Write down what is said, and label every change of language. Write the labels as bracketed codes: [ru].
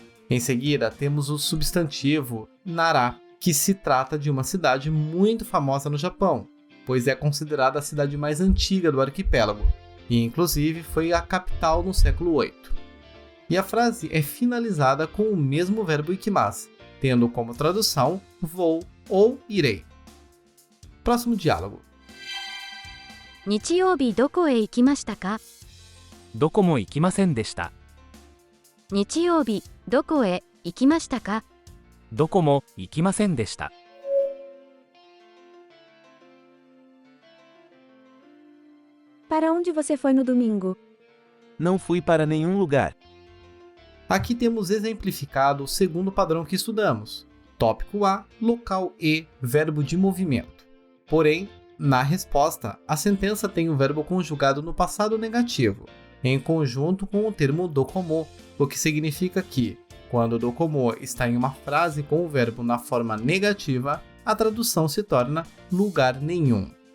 [pt] Em seguida, temos o substantivo Nara, que se trata de uma cidade muito famosa no Japão, pois é considerada a cidade mais antiga do arquipélago, e inclusive foi a capital no século VIII. E a frase é finalizada com o mesmo verbo ikimasu, tendo como tradução vou ou irei. Próximo diálogo. [ja] 日曜日どこへ行きましたか? どこも行きませんでした。日曜日どこへ行きましたか? どこも行きませんでした。 [pt] Para onde você foi no domingo? Não fui para nenhum lugar. Aqui temos exemplificado o segundo padrão que estudamos. Tópico A, local E, verbo de movimento. Porém, na resposta, a sentença tem o verbo conjugado no passado negativo, em conjunto com o termo dokomo, o que significa que, quando o dokomo está em uma frase com o verbo na forma negativa, a tradução se torna lugar nenhum.